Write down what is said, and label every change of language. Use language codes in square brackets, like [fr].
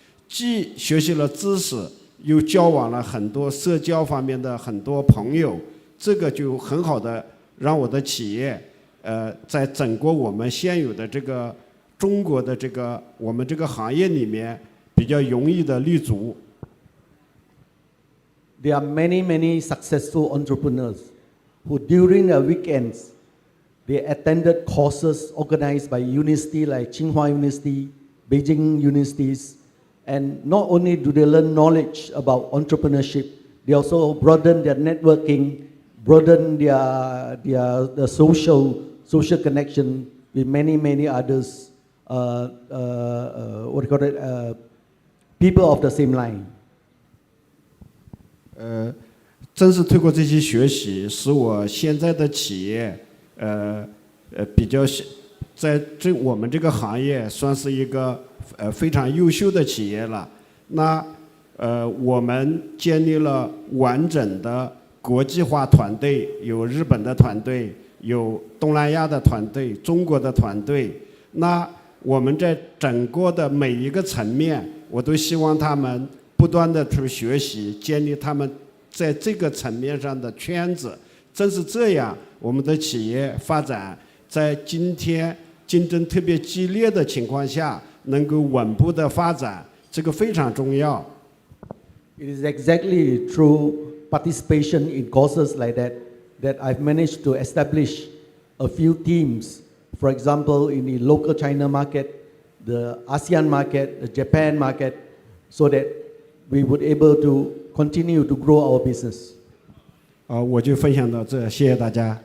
[zh] 既学习了知识，又交往了很多社交方面的很多朋友，这个就很好的让我的企业，在整个我们现有的这个中国的我们这个行业里面比较容易的立足。 [en] There are many successful entrepreneurs who during the weekends, they attended courses organized by universities like Tsinghua University, Beijing universities, and not only do they learn knowledge about entrepreneurship, they also broaden their networking, broaden their social connection with many others, people of the same line. [zh] 正是透过这些学习，使我现在的企业，比较在我们这个行业算是一个非常优秀的企业了。那我们建立了完整的国际化团队，有日本的团队，有东南亚的团队，中国的团队。那我们在整个的每一个层面，我都希望他们不断的去学习，建立他们在这个层面上的圈子。正是这样，我们的企业发展在今天竞争特别激烈的情况下，能够稳步的发展，这个非常重要。 [en] It is exactly through participation in courses like that I've managed to establish a few teams. For example, in the local China market, the ASEAN market, the Japan market, so that we would able to continue to grow our business. [zh] 我就分享到这，谢谢大家。